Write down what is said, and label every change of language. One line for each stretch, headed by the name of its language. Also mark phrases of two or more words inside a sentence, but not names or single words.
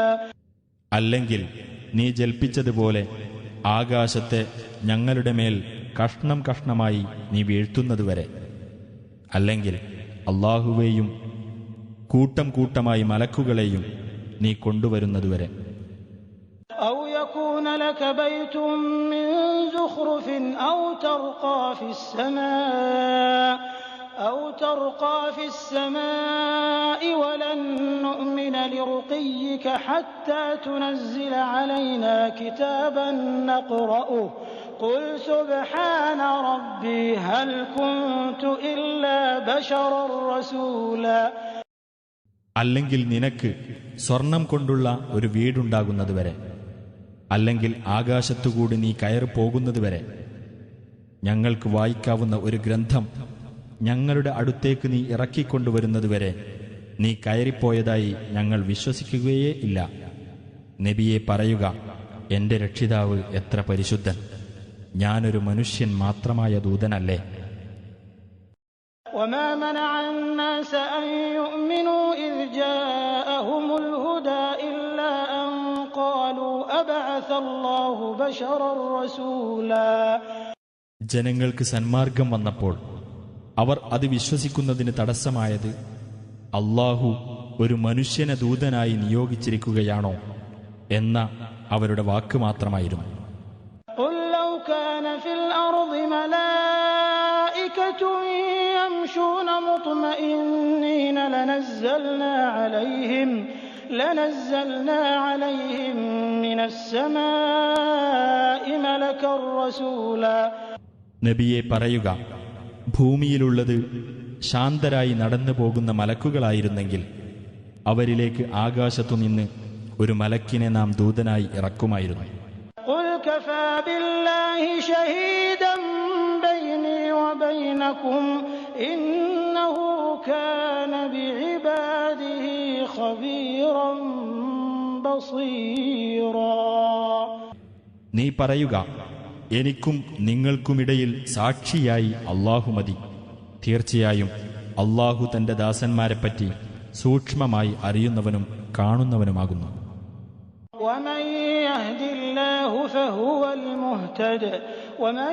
Malayalam: അല്ലെങ്കിൽ നീ ജൽപ്പിച്ചതുപോലെ ആകാശത്തെ ഞങ്ങളുടെ മേൽ കഷ്ണം കഷ്ണമായി നീ വീഴ്ത്തുന്നതുവരെ. അല്ലെങ്കിൽ അല്ലാഹുവേയും കൂട്ടം കൂട്ടമായി മലക്കുകളെയും നീ കൊണ്ടുവരുന്നതുവരെ.
Arabic: أَوْ يَكُونَ لَكَ بَيْتٌ مِّن زُخْرُفٍ أَوْ تَرْقَىٰ فِي السَّمَاءِ وَلَن نُّؤْمِنَ لِرُقِيِّكَ حَتَّىٰ تُنَزِّلَ عَلَيْنَا كِتَابًا نَّقْرَؤُهُ قُلْ سُبْحَانَ رَبِّي هَلْ كُنتُ إِلَّا بَشَرًا رَّسُولًا.
Malayalam: അല്ലെങ്കിൽ നിനക്ക് സ്വർണം കൊണ്ടുള്ള ഒരു വീടുണ്ടാകുന്നതുവരെ, അല്ലെങ്കിൽ ആകാശത്തുകൂടി നീ കയറി പോകുന്നതുവരെ, ഞങ്ങൾക്ക് വായിക്കാവുന്ന ഒരു ഗ്രന്ഥം ഞങ്ങളുടെ അടുത്തേക്ക് നീ ഇറക്കിക്കൊണ്ടുവരുന്നതുവരെ നീ കയറിപ്പോയതായി ഞങ്ങൾ വിശ്വസിക്കുകയേ ഇല്ല. നബിയെ പറയുക, എന്റെ രക്ഷിതാവ് എത്ര പരിശുദ്ധൻ, ഞാനൊരു മനുഷ്യൻ മാത്രമായ ദൂതനല്ലേ.
Arabic: وَمَا مَنَعَ النَّاسَ أَن يُؤْمِنُوا إِذْ جَاءَهُمُ الْهُدَىٰ إِلَّا أَن قَالُوا أَبَعَثَ اللَّهُ بَشَرًا رَّسُولًا.
Malayalam: ജനങ്ങൾക്ക് സന്മാർഗം വന്നപ്പോൾ അവർ അത് വിശ്വസിക്കുന്നതിന് തടസ്സമായത് അല്ലാഹു ഒരു മനുഷ്യനെ ദൂതനായി നിയോഗിച്ചിരിക്കുകയാണോ എന്ന അവരുടെ വാക്ക് മാത്രമായിരുന്നു.
Arabic: قُل لَّوْ كَانَ فِي الْأَرْضِ مَلَائِكَةٌ ملائكة يمشون مطمئنين لنزلنا عليهم من السماء ملكا رسولا.
Malayalam: നബിയെ പറയുക, ഭൂമിയിലുള്ളത് ശാന്തരായി നടന്നു പോകുന്ന മലക്കുകളായിരുന്നെങ്കിൽ അവരിലേക്ക് ആകാശത്തുനിന്ന് ഒരു മലക്കിനെ നാം ദൂതനായി ഇറക്കുമായിരുന്നു.
Arabic: قل كفى بالله شهيدا بيني وبينكم إنه كان بعباده خبيرا بصيرا.
Malayalam: നീ പറയുക, എനിക്കും നിങ്ങൾക്കുമിടയിൽ സാക്ഷിയായി അല്ലാഹു മതി. തീർച്ചയായും അല്ലാഹു തന്റെ ദാസന്മാരെപ്പറ്റി സൂക്ഷ്മമായി അറിയുന്നവനും കാണുന്നവനുമാകുന്നു.
Arabic: ومن يهد الله فهو المهتد ومن